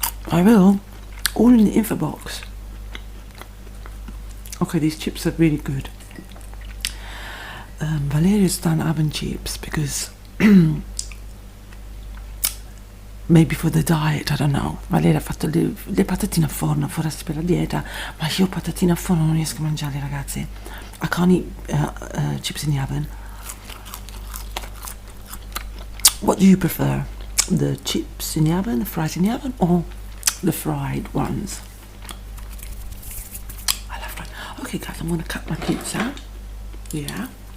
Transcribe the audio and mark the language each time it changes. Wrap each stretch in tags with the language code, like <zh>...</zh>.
<en>I will, all in the info box. Okay, these chips are really good. Valeria's done oven chips because maybe for the diet, I don't know.</en> <it>Valeria ha fatto le patatine a forno, forse per la dieta, ma io patatine a forno non riesco a mangiarle, ragazzi.</it> <en>I can't eat chips in the oven. What do you prefer? The chips in the oven, the fries in the oven, or the fried ones? I love fried. Okay guys, I'm going to cut my pizza. Yeah.</en>